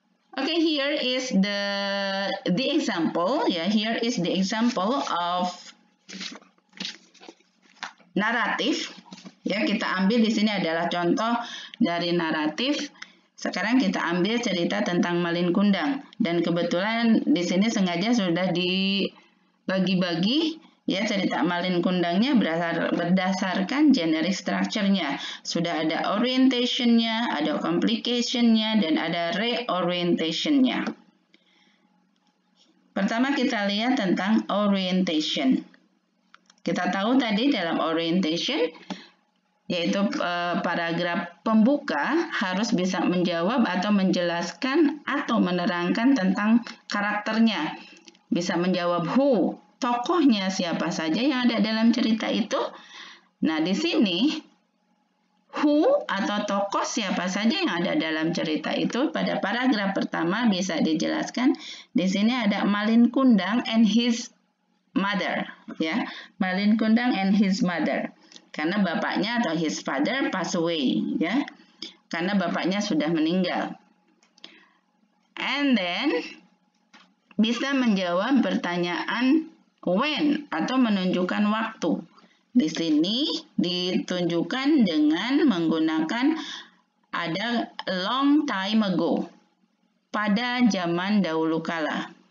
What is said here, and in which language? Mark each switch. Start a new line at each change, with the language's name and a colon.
English: Okay, here is the example. Yeah, here is the example of naratif.
Indonesian: Ya, kita ambil di sini adalah contoh dari naratif. Sekarang kita ambil cerita tentang Malin Kundang, dan kebetulan di sini sengaja sudah dibagi-bagi. Ya, cerita Malin Kundangnya berdasarkan generic structure-nya. Sudah ada orientation-nya, ada complication-nya, dan ada reorientation-nya. Pertama kita lihat tentang orientation. Kita tahu tadi dalam orientation, yaitu paragraf pembuka harus bisa menjawab atau menjelaskan atau menerangkan tentang karakternya. Bisa menjawab who, tokohnya siapa saja yang ada dalam cerita itu. Nah, di sini who atau tokoh siapa saja yang ada dalam cerita itu pada paragraf pertama bisa dijelaskan. Di sini ada Malin Kundang
English: and his mother,
Indonesian: ya.
English: Malin Kundang and his mother.
Indonesian: Karena bapaknya atau
English: his father pass away, ya.
Indonesian: Karena bapaknya sudah meninggal.
English: And then
Indonesian: bisa menjawab pertanyaan when atau menunjukkan waktu. Di sini ditunjukkan dengan menggunakan ada
English: long time ago,
Indonesian: pada zaman dahulu kala.